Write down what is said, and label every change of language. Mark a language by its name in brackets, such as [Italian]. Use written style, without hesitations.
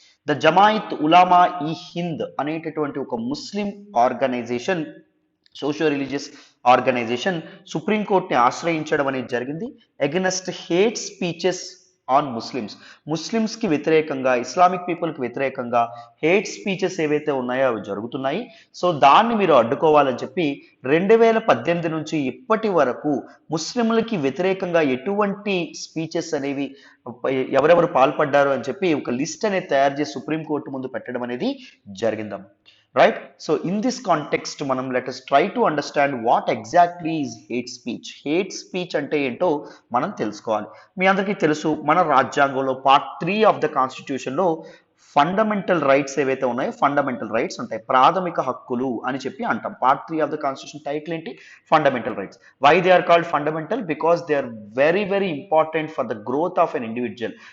[Telugu] The జమాయిత్ Ulama ఈ హింద్ అనేటటువంటి ఒక ముస్లిం ఆర్గనైజేషన్, సోషియో రిలీజియస్ ఆర్గనైజేషన్ సుప్రీంకోర్టుని ఆశ్రయించడం అనేది జరిగింది [English] against hate speeches on Muslims [Telugu] కి వ్యతిరేకంగా, ఇస్లామిక్ పీపుల్ కి వ్యతిరేకంగా హేట్ స్పీచెస్ ఏవైతే ఉన్నాయో అవి జరుగుతున్నాయి. సో దాన్ని మీరు అడ్డుకోవాలని చెప్పి 2018 నుంచి ఇప్పటి వరకు ముస్లింలకి వ్యతిరేకంగా ఎటువంటి స్పీచెస్ అనేవి ఎవరెవరు పాల్పడ్డారు అని చెప్పి ఒక లిస్ట్ అనేది తయారు చేసి సుప్రీంకోర్టు ముందు పెట్టడం అనేది జరిగిందాం. [English] right? So in this context మనం let us try to understand what exactly is hate speech [Telugu] అంటే ఏంటో మనం తెలుసుకోవాలి. మీ అందరికీ తెలుసు మన రాజ్యాంగంలో [English] part 3 of the constitution [Telugu] లో ఫండమెంటల్ రైట్స్ ఏవైతే ఉన్నాయో ఫండమెంటల్ రైట్స్ ఉంటాయి, ప్రాథమిక హక్కులు అని చెప్పి అంటాం. [English] Part 3 of the constitution title ఏంటి? Fundamental rights. Why they are called fundamental? Because they are very very important for the growth of an individual.